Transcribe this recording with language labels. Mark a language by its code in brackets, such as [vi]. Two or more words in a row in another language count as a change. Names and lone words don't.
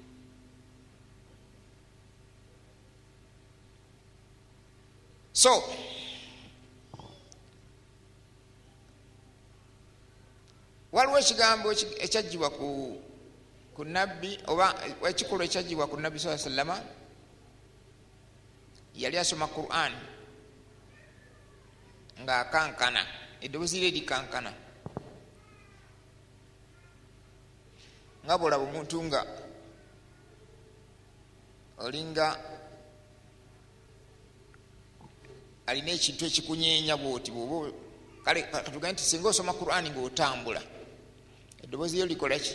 [lg] So waliwo ekigambo ekyajjibwa ku nabbi oba ekikolwa ekyajjibwa ku nabbi [ar] صلى الله عليه وسلم. [lg] Yali asoma Qur'an nga akankana, eddoboozi lye likankana, nga bwolaba omuntu nga olinga alina ekintu ekikunyeenya bwoti bwoba kale katugambe nti singa osoma Qur'an ng'otambula eddoboozi lyo likola ki?